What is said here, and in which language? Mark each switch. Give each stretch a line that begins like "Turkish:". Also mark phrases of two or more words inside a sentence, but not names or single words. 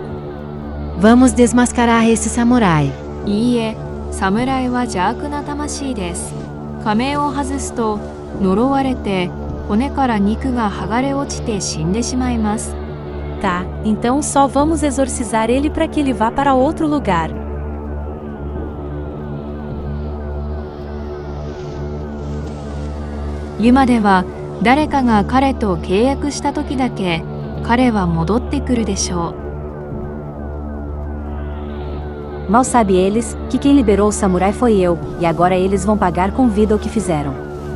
Portuguese: Vamos desmascarar esse samurai.
Japanese: いいえ、侍は邪悪な魂です。仮面を外すと呪われて骨から肉が剥がれ落ちて死んでしまいます。
Portuguese: Tá, então só vamos exorcizar ele para que ele vá para outro lugar.
Japanese: ユマでは誰かが彼と契約した時だけ彼は戻ってくるでしょう。
Portuguese: Mal sabe eles que quem liberou o samurai foi eu, e agora eles vão pagar com vida o que fizeram.